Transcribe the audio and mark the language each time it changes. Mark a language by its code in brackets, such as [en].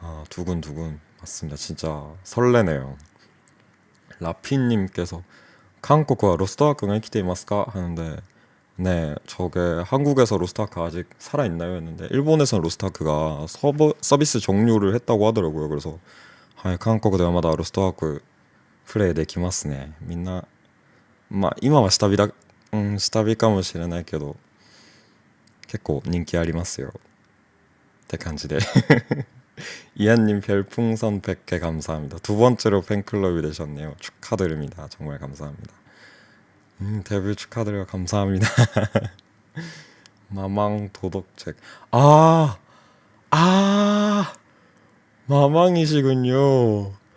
[ko] 두근두근 맞습니다. 진짜 설레네요. 라피님께서 한국과 로스트아크가 이키테이마스까 하는데 네, 저게 한국에서 로스트아크 아직 살아있나요? 했는데 일본에서는 로스트아크가 서비스 종료를 했다고 하더라고요. 그래서 한국 [ja] ではまだ 로스트아크 プレイできますね。みんな、まあ今は下火かもしれないけど結構人気ありますよって感じで [ko] 이한님 별풍선 100개 감사합니다. 두 번째로 팬클럽이 되셨네요. 축하드립니다. 정말 감사합니다. 데뷔 축하드려요. 감사합니다. 마망 도덕책. 아, 아, 마망이시군요.